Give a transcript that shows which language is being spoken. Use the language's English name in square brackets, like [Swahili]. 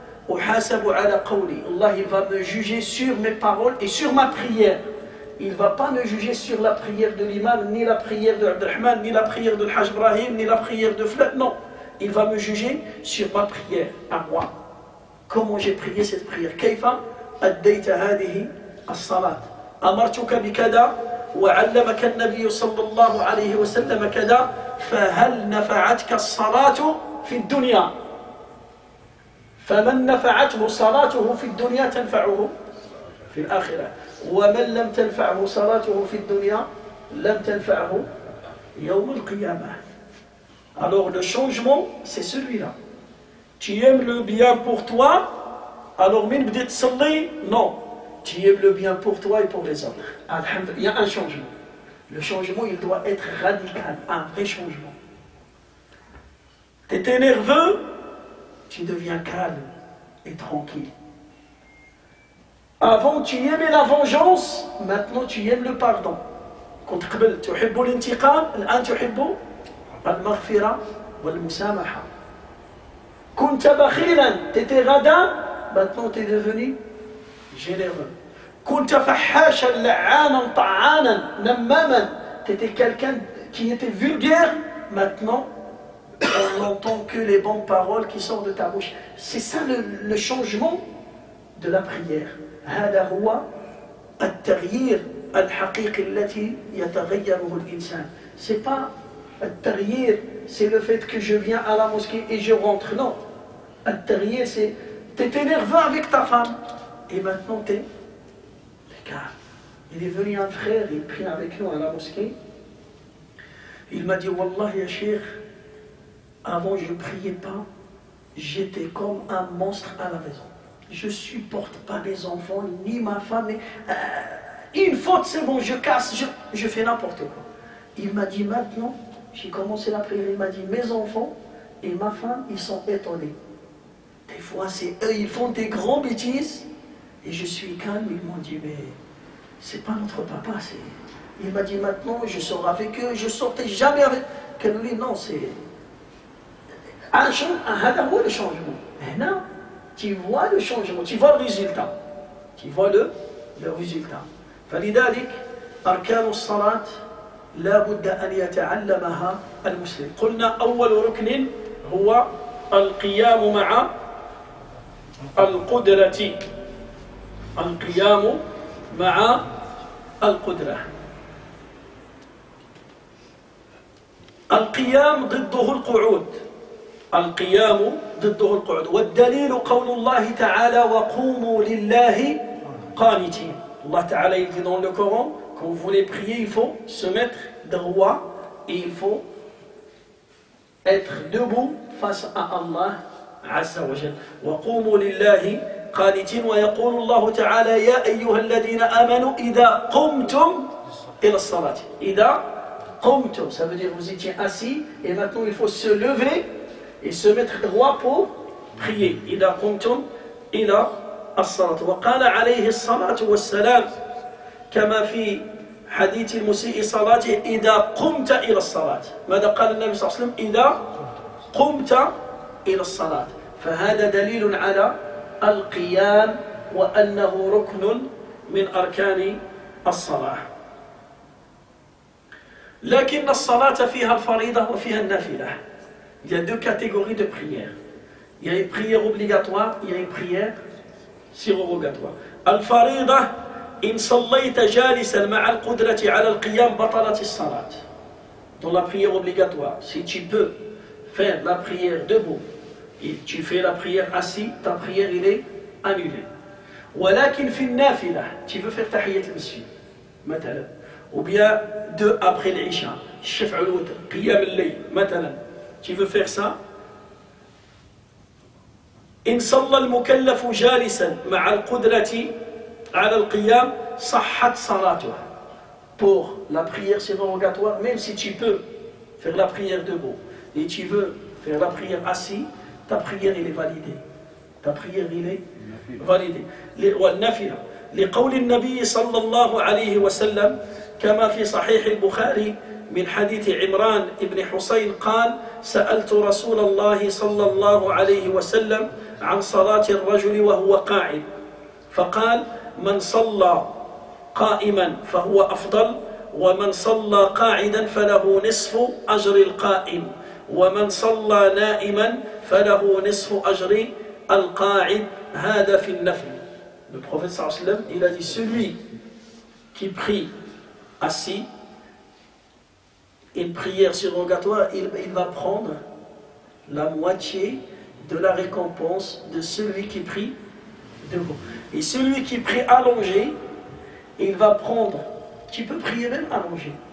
[French] Allah il va me juger sur mes paroles et sur ma prière. Il ne va pas me juger sur la prière de l'imam, ni la prière de Abdelrahman, ni la prière de Hajj Ibrahim, ni la prière de Flat. Non, il va me juger sur ma prière, à moi. Comment j'ai prié cette prière. [Arabic] كيف أديت هذه الصلاة. أمرتك بكذا وعلمك النبي صلى الله عليه وسلم كذا فهل نفعتك الصلاة في الدنيا. فمن نفعته صلاته في الدنيا تنفعه في الآخرة. ومن لم تنفعه صلاته في الدنيا لم تنفعه يوم القيامة. [French] Alors le changement c'est celui-là. Tu aimes le bien pour toi, alors [Arabic] min bdi tsalli, [French] non. Tu aimes le bien pour toi et pour les autres. Alhamdulillah, il y a un changement. Le changement il doit être radical, un vrai changement. Tu étais nerveux, tu deviens calme et tranquille. Avant tu aimais la vengeance, maintenant tu aimes le pardon. [Arabic] كنت قبل تحب الانتقام الآن تحب المغفرة والمسامحة. كنت بخيلا [French] t'étais radin, maintenant tu es devenu généreux. [Arabic] كنت فحاشا لعانا طعانا نماما, [French] t'étais quelqu'un qui était vulgaire, maintenant on n'entend que les bonnes paroles qui sortent de ta bouche. C'est ça le changement de la prière. [Arabic] هذا هو التغيير الحقيقي التي يتغيره الإنسان. [French] C'est pas التغيير, c'est le fait que je viens à la mosquée et je rentre. Non. التغيير, c'est t'étais nerveux avec ta femme et maintenant t'es calme. Il est venu un frère, il prie avec nous à la mosquée. Il m'a dit Wallah ya Cheikh, avant je ne priais pas, j'étais comme un monstre à la maison. Je ne supporte pas mes enfants, ni ma femme. Mais, une faute, c'est bon, je casse, je fais n'importe quoi. Il m'a dit maintenant, j'ai commencé la prière, il m'a dit mes enfants et ma femme, ils sont étonnés. Des fois, c'est eux, ils font des grands bêtises et je suis calme. Ils m'ont dit, mais c'est pas notre papa. Il m'a dit maintenant, je sors avec eux, je sortais jamais avec. Lui, non, c'est un changement. Mais non. Tu vois le changement, tu vois le résultat. Tu vois le résultat. [Arabic] فلذلك أركان الصلاة لا بد أن يتعلمها المسلم. قلنا أول ركن هو القيام مع القدرة. القيام مع القدرة. القيام ضده القعود. القيام ضده القعود. والدليل قول الله تعالى وقوموا لله قانتين. [French] Allah Ta'ala il dit dans le Coran, quand vous voulez prier, il faut se mettre droit et il faut être debout face à Allah Azza wa Jal. [Arabic] وقوموا لله قانتين ويقول الله تعالى يا أيها الذين آمنوا إذا قمتم إلى الصلاة. إذا قمتم, [French] ça veut dire vous étiez assis et maintenant il faut se lever et se mettre droit pour prier. [Arabic] إذا قمتم إلى الصلاة. وقال عليه الصلاة والسلام كما في حديث المسيء صلاته إذا قمت إلى الصلاة. ماذا قال النبي صلى الله عليه وسلم؟ إذا قمت إلى الصلاة. فهذا دليل على القيام وأنه ركن من أركان الصلاة. لكن الصلاة فيها الفريضة وفيها النافلة. [French] Il y a deux catégories de prières. Il y a une prière obligatoire, il y a une prière surrogatoire. [Arabic] الفريضة إن صليت جالسا مع القدرة على القيام بطلت الصلاة. [French] Dans la prière obligatoire, si tu peux faire la prière debout Et tu fais la prière assis, ta prière il est annulée. [Arabic] ولكن في النافلة, [French] tu veux faire [Arabic] تحية المسجد [French] مثلا, ou bien 2 après l'Isha, [Arabic] الشفع والوتر, قيام الليل [French] مثلا, tu veux faire ça. [Arabic] إن صلى المكلف جالسا مع القدرة على القيام صحت صلاته. [French] Pour la prière surrogatoire, même si tu peux faire la prière debout et tu veux faire la prière assis, ta prière elle est validée. Ta prière elle est validée. [Arabic] والنافلة لقول النبي صلى الله عليه وسلم كما في صحيح البخاري من حديث عمران بن حسين قال سألت رسول الله صلى الله عليه وسلم عن صلاة الرجل وهو قاعد فقال من صلى قائما فهو أفضل ومن صلى قاعدا فله نصف أجر القائم ومن صلى نائما فله نصف أجر القاعد هذا في النفل. [French] Le prophète [Arabic] sallallahu alayhi wa sallam, [French] il a dit celui qui prie assis, une prière surrogatoire, il va prendre la moitié de la récompense de celui qui prie debout. Et celui qui prie allongé, il va prendre, tu peux prier même allongé.